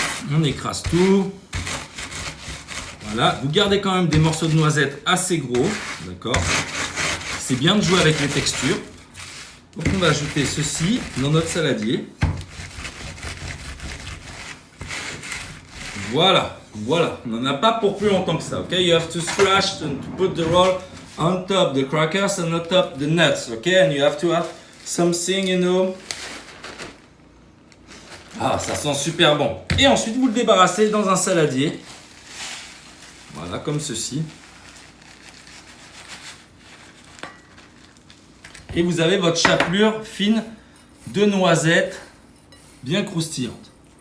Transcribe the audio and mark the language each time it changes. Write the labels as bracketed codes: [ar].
[fr] On écrase tout. Voilà, vous gardez quand même des morceaux de noisettes assez gros, d'accord? C'est bien de jouer avec les textures. Donc on va ajouter ceci dans notre saladier. Voilà, voilà. On n'en a pas pour plus longtemps que ça, ok? [en] You have to splash and to put the roll on top the crackers and on top the nuts, ok? And you have to have something, you know. [fr] Ah, ça sent super bon. Et ensuite, vous le débarrassez dans un saladier. Voilà, comme ceci. Et vous avez votre chapelure fine de noisettes bien croustillante.